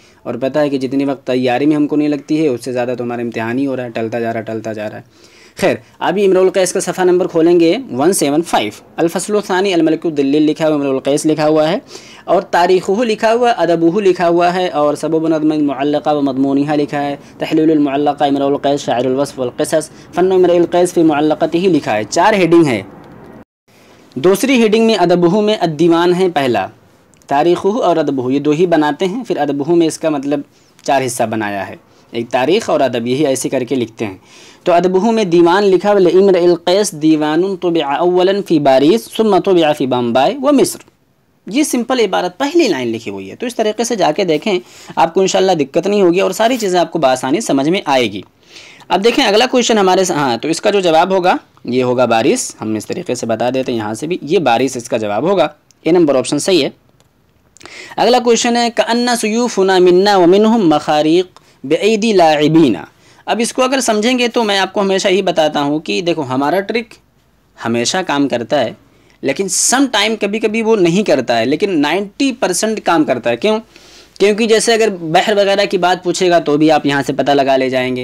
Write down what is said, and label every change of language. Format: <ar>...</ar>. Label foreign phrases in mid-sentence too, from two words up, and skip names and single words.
<ur>اور پتا ہے کہ جتنی وقت تیاری میں ہم کو نہیں لگتی ہے اس سے زیادہ تو ہمارا امتحان ہی ہو رہا ہے، ٹلتا جا رہا ہے. خیر، ابھی امرؤ القیس کا صفحہ نمبر کھولیں گے 175.</ur> <ar>الفصل الثاني الملك الضليل</ar> <ur>لکھا ہوا، امرؤ القیس لکھا ہوا ہے، اور تاریخہ لکھا ہوا، ادبہ لکھا ہوا ہے، اور</ur> <ar>سبب نظم المعلقة و مضمونها</ar> <ur>لکھا ہے,</ur> <ar>تحليل المعلقة امرؤ القيس شاعر الوصف والقصص فن امرئ القيس في معلقته</ar> <ur>لکھا ہے۔ 4 ہیڈنگ ہے. دوسری ہیڈنگ میں ادبہ میں الدیوان ہے پہلا، تاریخہ اور ادبہ یہ 2 ہی بناتے ہیں، پھر ادبہ میں اسکا مطلب 4 حصہ بنایا ہے، ایک تاریخ اور ادب، یہی ایسے کرکے لکھتے ہیں. تو ادبہ میں دیوان لکھا ہوا,</ur> <ar>امرؤ القيس ديوان طبع أولا في باريس ثم طبع في بومباي و مصر.</ar> <ur>یہ سمپل عبارت پہلی لائن لکھی ہوئی ہے۔ تو اس طریقے سے جا کے دیکھیں، آپکو انشاءاللہ دقت نہیں ہوگی اور ساری چیزیں آپکو بآسانی سمجھ میں آئے گی. اب دیکھیں اگلا کوئسچن ہمارے، ہاں، تو اسکا جو جواب ہوگا یہ ہوگا باریس. ہم اس طریقے سے بتا دیتے ہیں، یہاں سے بھی یہ باریس اسکا جواب ہوگا.</ur> <en>A number option</en> <ur>صحیح ہے۔ اگلا کوئسچن ہے,</ur> <ar>كأن سيوفنا منا و منهم مخاريق بأيدي لاعبينا.</ar> <ur>اب اسکو اگر سمجھیں گے تو میں آپکو ہمیشہ ہی بتاتا ہوں کہ دیکھو، ہمارا ٹرک ہمیشہ کام کرتا ہے، لیکن</ur> <en>some time</en> <ur>کبھی کبھی وہ نہیں کرتا ہے، لیکن 90% کام کرتا ہے. کیوں? کیونکہ جیسے اگر بحر وغیرہ کی بات پوچھے گا تو بھی آپ یہاں سے پتا لگا لے جائیں گے.</ur>